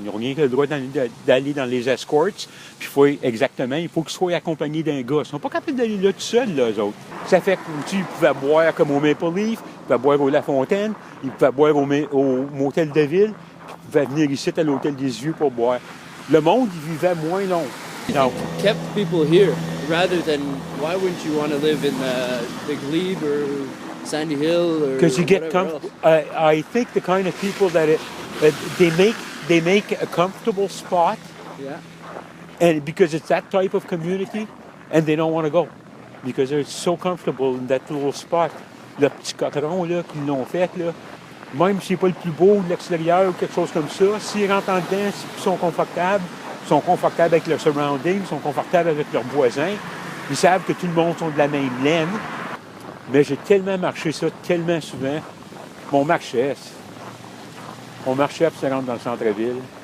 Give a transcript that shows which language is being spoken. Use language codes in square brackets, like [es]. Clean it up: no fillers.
[fr] Ils n'ont rien que le droit d'aller dans les escorts. Puis il faut qu'ils soient accompagnés d'un gars. Ils ne sont pas capables d'aller là tout seuls, là, eux autres. Ça fait que ils pouvaient boire comme au Maple Leaf, ils pouvaient boire au La Fontaine, ils pouvaient boire au motel de ville, puis ils pouvaient venir ici à l'hôtel des Yeux pour boire. Le monde, il vivait moins long. [en] No. Kept people here rather than why wouldn't you want to live in the Glebe or Sandy Hill or because you get comfortable. I think the kind of people that they make a comfortable spot. Yeah. And because it's that type of community, and they don't want to go because they're so comfortable in that little spot. [fr] Le petit coteron là qu'ils l'ont fait là, même si c'est pas le plus beau de l'extérieur ou quelque chose comme ça, s'ils rentrent en dedans, ils sont confortables avec leur surrounding, ils sont confortables avec leurs voisins, ils savent que tout le monde sont de la même laine. Mais j'ai tellement marché ça, tellement souvent. On marchait pour se rendre dans le centre-ville.